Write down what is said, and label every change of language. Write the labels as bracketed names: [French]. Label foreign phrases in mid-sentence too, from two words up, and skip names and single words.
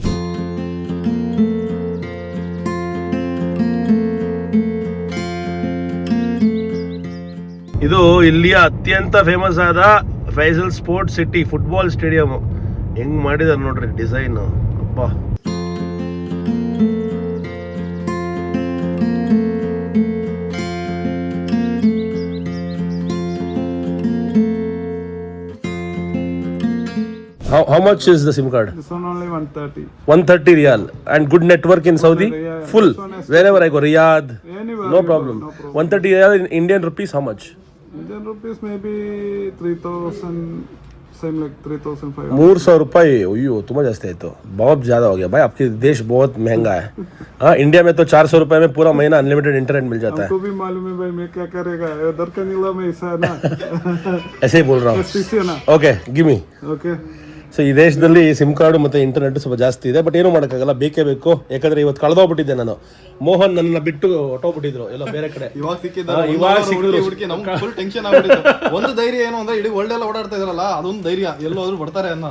[Kannada] ಇದು ಇಲ್ಲಿಯ ಅತ್ಯಂತ ಫೇಮಸ್ ಆದ ಫೈಸಲ್ ಸ್ಪೋರ್ಟ್ಸ್ ಸಿಟಿ ಫುಟ್ಬಾಲ್ ಸ್ಟೇಡಿಯಂ. ಹೆಂಗ್ ಮಾಡಿದಾರೆ ನೋಡ್ರಿ ಡಿಸೈನ್, ಅಪ್ಪ. [English] How much is the SIM card? This one only 130. 130 riyal. And good network in Saudi? Full. Wherever I go, Riyadh. Anywhere No you problem. go, no problem. 130 riyal in Indian rupees, how much? Indian rupees maybe 3,000, same like 3,500. [Hindi] 300 रुपये. ओयो तुम्हारा जास्ती है तो बहुत ज़्यादा हो गया भाई. आपके देश बहुत महंगा है. हाँ, इंडिया में तो 400 रुपये में पूरा महीना [English] unlimited internet [Hindi] मिल जाता है. हमको भी मालूम है भाई, मैं क्या करेगा, उधर का नीला में ऐसा है ना. ऐसे ही बोल रहा हूँ. STC है ना. [English] okay give me. Okay. [Kannada] ಸೊ ಈ ದೇಶದಲ್ಲಿ [English] SIM card [Kannada] ಮತ್ತು ಇಂಟರ್ನೆಟ್ ಸ್ವಲ್ಪ ಜಾಸ್ತಿ ಇದೆ. ಬಟ್ ಏನೂ ಮಾಡೋಕ್ಕಾಗಲ್ಲ, ಬೇಕೇ ಬೇಕು. ಯಾಕಂದರೆ ಇವತ್ತು ಕಳೆದೋಗ್ಬಿಟ್ಟಿದ್ದೆ ನಾನು. ಮೋಹನ್ ನನ್ನ ಬಿಟ್ಟು ಹೊಟ್ಟೋಗ್ಬಿಟ್ಟಿದ್ರು ಎಲ್ಲ ಬೇರೆ ಕಡೆ. ಇವಾಗ ಸಿಕ್ಕಿದ್ರು. ನಮ್ಗೆ [English] full tension [Kannada] ಆಗ್ಬಿಟ್ಟಿದೆ. ಒಂದು ಧೈರ್ಯ ಏನು ಅಂದ್ರೆ ಇಡೀ ವರ್ಲ್ಡ್ ಎಲ್ಲ ಓಡಾಡ್ತಾ ಇದ್ರಲ್ಲ, ಅದೊಂದು ಧೈರ್ಯ, ಎಲ್ಲೋದ್ರು ಬರ್ತಾರೆ ಅನ್ನೋದು.